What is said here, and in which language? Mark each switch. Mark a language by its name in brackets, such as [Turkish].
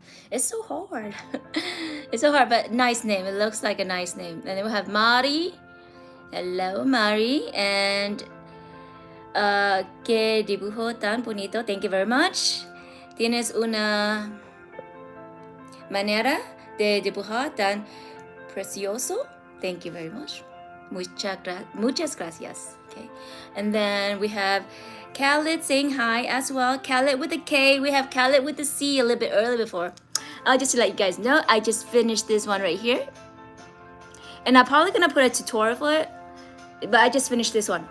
[English] It's so hard. It's so hard, but nice name. It looks like a nice name. And then we have Mari. Hello, Mari. [Spanish] And que dibujo tan bonito. [English] Thank you very much. [Spanish] Tienes una manera de dibujar tan precioso. [English] Thank you very much. [Spanish] Muchas gracias. [English] Okay. And then we have Khaled saying hi as well. Khaled with a K. We have Khaled with a C a little bit early before. Just to let you guys know, I just finished this one right here. And I'm probably gonna put a tutorial for it, but I just finished this one.